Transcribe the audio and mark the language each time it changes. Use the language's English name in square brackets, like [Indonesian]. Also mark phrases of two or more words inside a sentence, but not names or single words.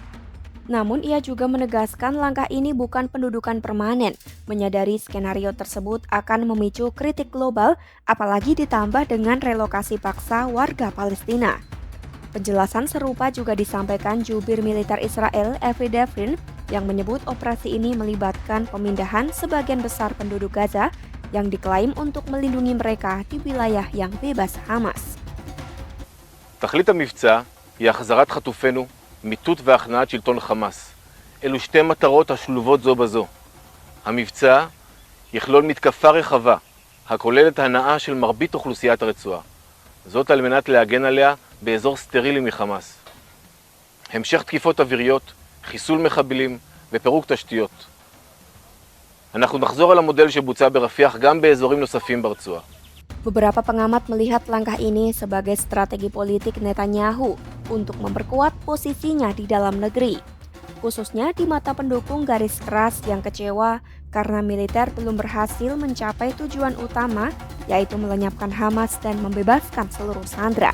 [Indonesian] Namun ia juga menegaskan langkah ini bukan pendudukan permanen, menyadari skenario tersebut akan memicu kritik global apalagi ditambah dengan relokasi paksa warga Palestina. Penjelasan serupa juga disampaikan jubir militer Israel, Avi Devrin, yang menyebut operasi ini melibatkan pemindahan sebagian besar penduduk Gaza yang diklaim untuk melindungi mereka di wilayah yang bebas Hamas. [Hebrew] תכלית המבצע היא החזרת חטופינו, מיטוט והכנעת שלטון חמאס. אלו שתי מטרות השלובות זו בזו. המבצע יכלול מתקפה רחבה, הכוללת הנאה של מרבית אוכלוסיית הרצועה. זאת על מנת להגן עליה באזור סטרילי מחמאס. המשך תקיפות אוויריות, חיסול מחבלים ופירוק תשתיות. אנחנו נחזור על המודל שבוצע ברפיח גם באזורים נוספים ברצועה. [Indonesian] Beberapa pengamat melihat langkah ini sebagai strategi politik Netanyahu untuk memperkuat posisinya di dalam negeri, khususnya di mata pendukung garis keras yang kecewa karena militer belum berhasil mencapai tujuan utama, yaitu melenyapkan Hamas dan membebaskan seluruh sandera.